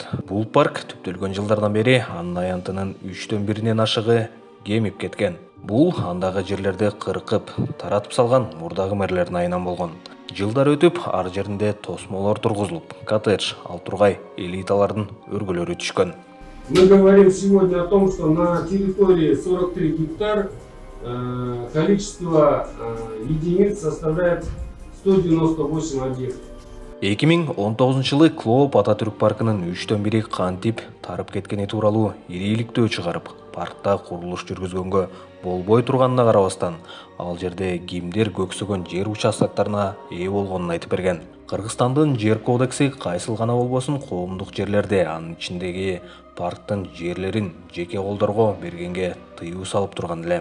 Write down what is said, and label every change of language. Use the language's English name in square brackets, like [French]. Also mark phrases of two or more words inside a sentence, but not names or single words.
[Kyrgyz] Бул парк түптөлгөн жылдардан бери анын аянтынын 1/3 ашыгы кемип кеткен. Бул андагы жерлерди кыркып, таратып салган мурдагы мэрлердин айынан болгон. Жылдар өтүп, ар жеринде тосмолор тургузулуп, коттедж, ал тургай элиталардын өргөлөрү түшкөн. [Russian] Мы говорим сегодня о том, что на территории 43 гектар количество единиц составляет 198 объектов. [Kyrgyz] 2019-жылы Клооп Ататүрк паркынын 1/3 кантип тарып кеткени тууралуу ийгиликтөө чыгарып, паркта курулуш жүргүзгөнгө болбой турганына карабастан, ал жерде кимдер көксөгөн жер участоктарына ээ болгонун айтып берген. Кыргызстандын жер кодекси кайсыл гана болбосун коомдук жерлерде, анын ичиндеги парктын жерлерин жеке колдорго бергенге тыюу салып турган эле.